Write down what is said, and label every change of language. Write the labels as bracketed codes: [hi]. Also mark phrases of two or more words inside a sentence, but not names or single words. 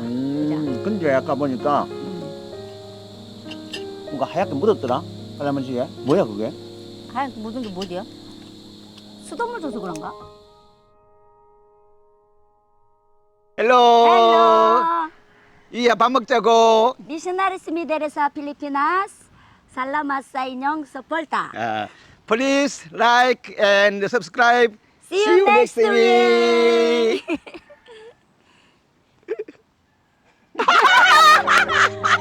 [ko] 근데 아까 보니까 뭔가 하얗게 묻었더라 할아버지에. 뭐야 그게? 하얀 묻은 게 뭐지요? 수돗물 줘서 그런가? [en] 헬로. 헬로. [ko] 이야 밥 먹자고. [tl] Missionaries Mideresa Pilipinas. Salamat sa inyong suporta. [en] Please like and subscribe. See you next week.